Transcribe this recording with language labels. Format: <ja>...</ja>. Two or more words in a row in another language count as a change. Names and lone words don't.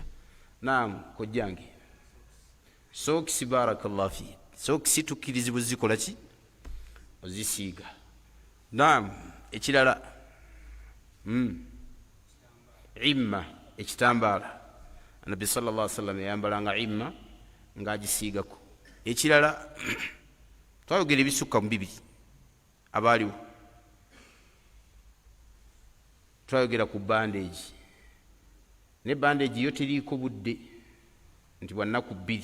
<lg>Naam kojjange. Sookisi</lg> <ar>بارك الله فيك.</ar> <lg>Sookisi tukkirizibwa zikola ki? Ozisiiga. Naam, ekirala imma, ekitambaala. Nabbi</lg> <ar>صلى الله عليه وسلم</ar> <lg>yayambalanga imma ng'agisiigako. Ekirala twayogera ebisukka mu bibiri abaaliwo. Twayogera ku bandage, ne bandage yo teriiko budde nti bwa nnaku bbiri.</lg>